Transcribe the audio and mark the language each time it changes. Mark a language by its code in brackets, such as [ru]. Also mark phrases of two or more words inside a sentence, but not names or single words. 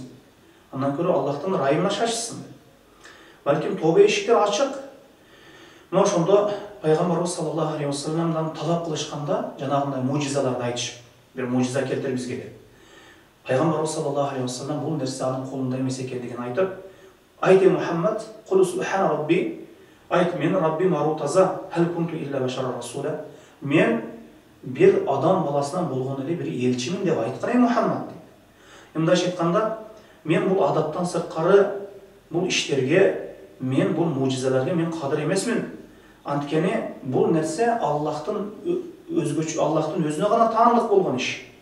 [ky] Андан көрө Аллахтын райымына шашышсын. Балким тооба эшиктер ачык. Мына ошондо Пайгамбарыбыз [ar] صلى الله عليه وسلم [ky] талап кылышканда, жанагындай мужизаларды айтышып, бир мужиза келтир бизге деп. Пайгамбарыбыз [ar] صلى الله عليه وسلم [ky] бул нерсе анын колунда эмес экендигин айтып, айт Мухаммад, [ar] قل سبحان ربي, [ky] айт мен Раббим ару таза, [ar] هل كنت إلا بشرا رسولا. [ky] Мен бир адам баласынан болгон эле бир элчимин деп айткан Мухаммад дейт. Мындайча айтканда, мен бул адаттан сырткары бул иштерге, мен бул мужизаларга мен кадыр эмесмин. Анткени бул нерсе Аллахтын өзгөчө, Аллахтын өзүнө гана таандык болгон иш.